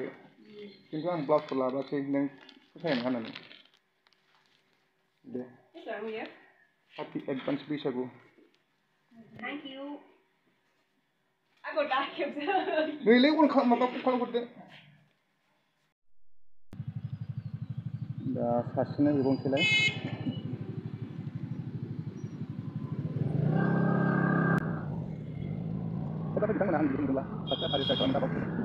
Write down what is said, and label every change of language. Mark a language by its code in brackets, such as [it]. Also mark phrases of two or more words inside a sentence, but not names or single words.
[brx] खिन्थु आं ब्लाउसखौ लाबोसै, नों फसायनाय नङा होननानै। [en] दे। Happy advance बैसागु। Thank you. [brx] नैलै माबाखौ खालामहरदो। दा सासेनो एवनोसैलाय। बिथांमोना आं नुदोंब्ला साबस्क्राइब आरो शेयार खालामनो दाबावसै।